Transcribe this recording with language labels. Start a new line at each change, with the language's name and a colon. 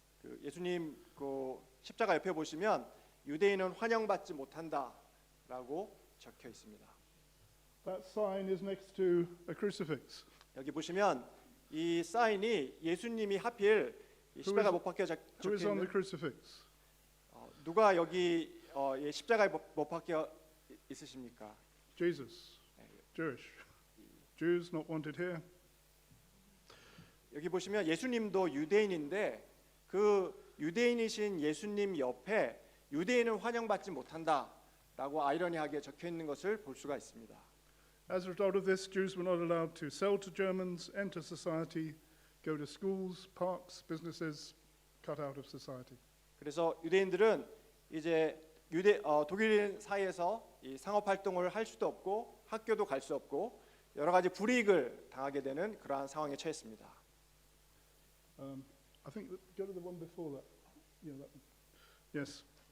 Korean: 그 예수님 그 십자가 옆에 보시면 유대인은 환영받지 못한다라고 적혀 있습니다.
English: That sign is next to a crucifix.
Korean: 여기 보시면 이 사인이 예수님이 하필 이 십자가 못 박혀
English: Who
Korean: 적혀
English: is on the
Korean: 있는
English: crucifix?
Korean: 누가 여기 이 십자가에 못 박혀 있으십니까?
English: Jesus. Jewish. Jews not wanted here.
Korean: 여기 보시면 예수님도 유대인인데 그 유대인이신 예수님 옆에 유대인은 환영받지 못한다라고 아이러니하게 적혀 있는 것을 볼 수가 있습니다.
English: As a result of this, Jews were not allowed to sell to Germans, enter society, go to schools, parks, businesses, cut out of society.
Korean: 그래서 유대인들은 이제 독일인 사이에서 이 상업 활동을 할 수도 없고 학교도 갈 수 없고 여러 가지 불이익을 당하게 되는 그러한 상황에 처했습니다.
English: I think go to the one before that. Yeah, that one. Yes.